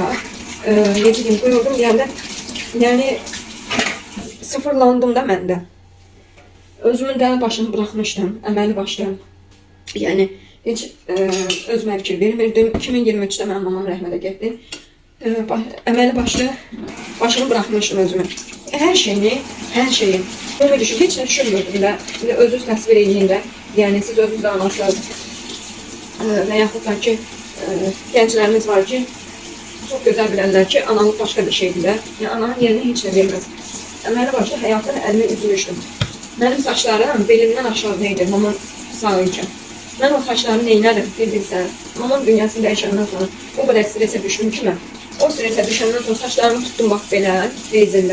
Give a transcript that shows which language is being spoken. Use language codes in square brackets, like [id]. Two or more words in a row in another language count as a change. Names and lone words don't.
[az] Necə deyim, qırıldım deyəndə, yəni sıfırlandım da mən də. Özümün də başını bırakmışdım, əməli başladım. Yəni heç özümə fikir vermirdim. 2023'də mənim mamam rəhmətə getdi. Əməli başını bırakmışdım özümü. [tr] Her şeyi bunu düşün, hiç ne düşünmürdüm de. [az] Bir de özünüz təsvir edin de. Yani siz özünüz de anasınız. Və yaxud da ki, gənclərimiz var ki, [tr] çok güzel bilirler [az] ki, analık başka bir şeydir də. Yəni, ananın yerini heç nə verməz. Əməli başlı həyatını əlimi üzmüşdüm. Mənim saçlarım belimdən aşağıdaydı, mamam sağ ikən. Mən o saçlarımı neynədim, bir bilsən. Mamam dünyasını dəyişəndən sonra o qədər stresə düşdüm ki mən. O stresə düşəndən sonra saçlarımı tuttum bax belə, rezillə.